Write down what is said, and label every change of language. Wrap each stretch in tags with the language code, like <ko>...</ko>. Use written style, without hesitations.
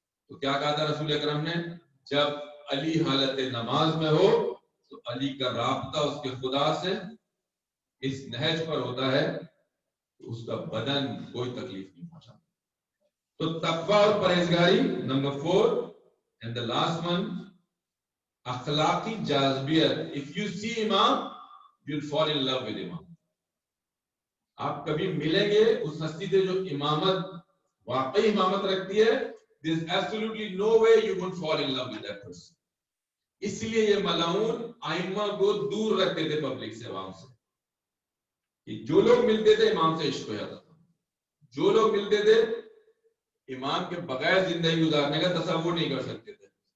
<ur>تو کیا کہا تھا رسول اکرم نے؟ جب علی حالت نماز میں ہو تو علی کا رابطہ اس کے خدا سے اس نہج پر ہوتا ہے تو اس کا بدن کوئی تکلیف نہیں پہنچا. تو تقوی اور پرہیزگاری number 4</ur> <en>and the last one</en> <ur>اخلاقی جاذبیت.</ur> <en>if you see امام you'll fall in love with امام.</en> <ur>آپ کبھی ملیں گے اس ہستی سے جو امامت واقعی امامت رکھتی ہے,</ur> <en>there's absolutely no way you won't fall in love with that person.</en> <ur>اس لیے یہ ملعون ائمہ کو دور رکھتے تھے پبلک سے, عوام سے. جو لوگ ملتے تھے امام سے عشق ہو جاتا تھا, جو لوگ ملتے تھے امام کے بغیر زندگی گزارنے کا تصور نہیں کر سکتے تھے.</ur>